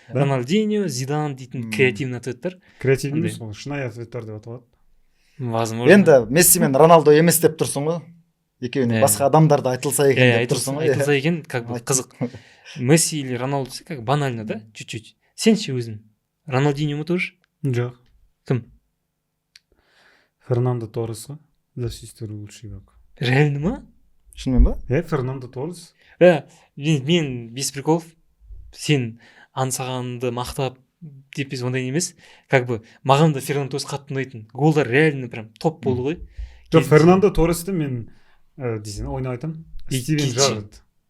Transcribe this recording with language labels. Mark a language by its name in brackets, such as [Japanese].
[Kazakh] Рональдиньо, Зидан дейтін креативный ответтер. Креативный емес ғой, шынайы ответтер деп аталады. [Russian] Возможно. [Kazakh] Енді Месси мен Роналдо емес деп тұрсың ғой. Екеуінің басқа адамдарда айтылса екен деп тұрсың ғой. Айтылса екен, как бы қызық. [Russian] Месси или Роналдо как банально, да? Чуть-чуть. [Kazakh] Сен ше өзің? Рональдиньо ма тоже? Жоқ. Кім? Фернандо Торрес ғой. [Russian] За всю историю лучший игрок. [Kazakh] Реально ма? Шынымен ба? Фернандо Торрес. Мен [Russian] без приколов, [Kazakh] сен аңсағанды мақтап деп ондай емес. Как бы маған да Фернандо Торрес қатты ұнайтын. Голдар реально прям топ болды ғой. Жоқ, Фернандо Торресті мен десең ойнап айтамын. Стивен Джеррард.